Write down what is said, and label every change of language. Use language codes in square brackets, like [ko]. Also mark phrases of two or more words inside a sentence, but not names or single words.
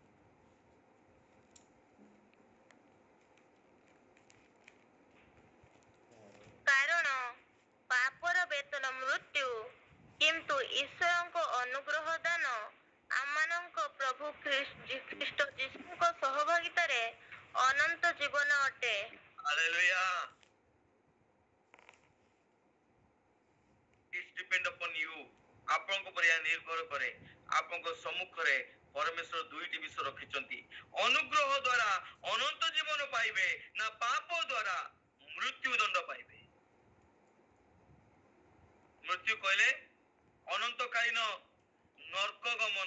[or] କାରଣ ପାପର ବେତନ ମୃତ୍ୟୁ, କିନ୍ତୁ ଈଶ୍ୱରଙ୍କ ଅନୁଗ୍ରହ ଦାନ ଆମମାନଙ୍କ ପ୍ରଭୁ ଖ୍ରୀଷ୍ଟ ଯୀଶୁଙ୍କ ସହଭାଗିତାରେ ଅନନ୍ତ ଜୀବନ ଅଟେ। [en] ହାଲେଲୁୟା। It depend upon you. [or] ଆପଣଙ୍କ ଉପରେ ଏହା ନିର୍ଭର କରେ। ଆପଣଙ୍କ ସମ୍ମୁଖରେ ପରମେଶ୍ୱର ଦୁଇଟି ବିଷୟ ରଖିଛନ୍ତି। ଅନୁଗ୍ରହ ଦ୍ୱାରା ଅନନ୍ତ ଜୀବନ ପାଇବେ, ନା ପାପ ଦ୍ୱାରା ମୃତ୍ୟୁ ଦଣ୍ଡ ପାଇବେ। ମୃତ୍ୟୁ କହିଲେ ଅନନ୍ତକାଳୀନ ନର୍କ ଗମନ।